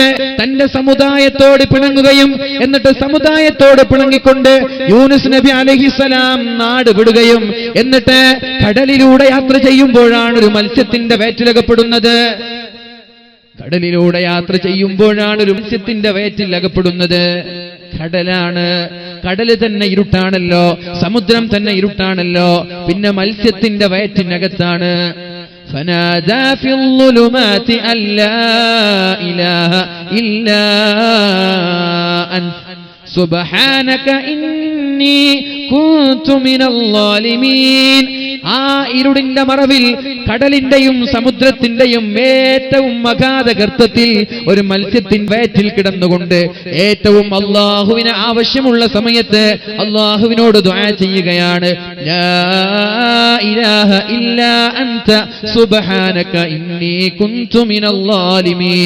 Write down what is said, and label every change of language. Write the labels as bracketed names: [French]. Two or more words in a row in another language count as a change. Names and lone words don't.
[Malayalam] തന്റെ സമുദായത്തോട് പിണങ്ങുകയും എന്നിട്ട് സമുദായത്തോട് പിണങ്ങിക്കൊണ്ട് യൂനുസ് നബി അലൈഹിസ്സലാം നാട് വിടുകയും എന്നിട്ട് കടലിലൂടെ യാത്ര ചെയ്യുമ്പോഴാണ് ഒരു മത്സ്യത്തിന്റെ വയറ്റിലകപ്പെടുന്നത്. കടലിലൂടെ യാത്ര ചെയ്യുമ്പോഴാണ് ഒരു മത്സ്യത്തിന്റെ വയറ്റിൽ അകപ്പെടുന്നത്. കടലാണ്, കടല് തന്നെ ഇരുട്ടാണല്ലോ, സമുദ്രം തന്നെ ഇരുട്ടാണല്ലോ, പിന്നെ മത്സ്യത്തിന്റെ വയറ്റിനകത്താണ്. [Arabic] فنادى في الظلمات أن لا إله إلا أنت سبحانك إني كنت من الظالمين. [Malayalam] ആ ഇരുടിന്റെ മറവിൽ കടലിന്റെയും സമുദ്രത്തിന്റെയും ഏറ്റവും അഗാധ ഗർത്തത്തിൽ ഒരു മത്സ്യത്തിന്റെ വയറ്റിൽ കിടന്നുകൊണ്ട് ഏറ്റവും അല്ലാഹുവിന് ആവശ്യമുള്ള സമയത്ത് അല്ലാഹുവിനോട് ദുആ ചെയ്യുകയാണ്. [Arabic] لا إله إلا أنت سبحانك إني كنت من الظالمين.